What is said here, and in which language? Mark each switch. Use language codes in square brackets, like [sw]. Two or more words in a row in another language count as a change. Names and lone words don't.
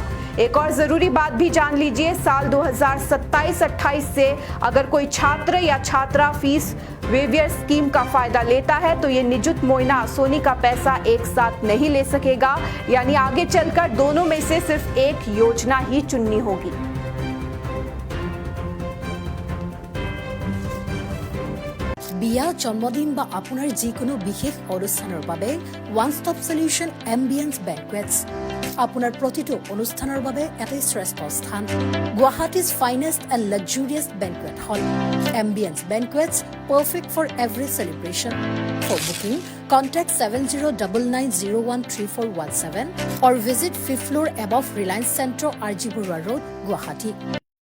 [hi] एक और जरूरी बात भी जान लीजिए, साल 2027-28 से अगर कोई छात्र या छात्रा [en] fee waiver scheme [hi] का फायदा लेता है तो ये निजुत मोइना आसोनी का पैसा एक साथ नहीं ले सकेगा। यानी आगे चलकर दोनों में से सिर्फ एक योजना ही चुननी होगी। [as] বিয়া, জন্মদিন বা আপোনাৰ যিকোনো বিশেষ অনুষ্ঠানৰ বাবে [en] one stop solution [as] এম্বিয়েন্স বেংকুৱেটছ আপোনাৰ প্ৰতিটো অনুষ্ঠানৰ বাবে এটাই শ্ৰেষ্ঠ স্থান। [en] Guwahati's finest and luxurious banquet hall Ambience Banquets, perfect for every celebration. for booking contact 7099013417 or visit 5th floor above Reliance Centro, RG Burwa Road, Guwahati.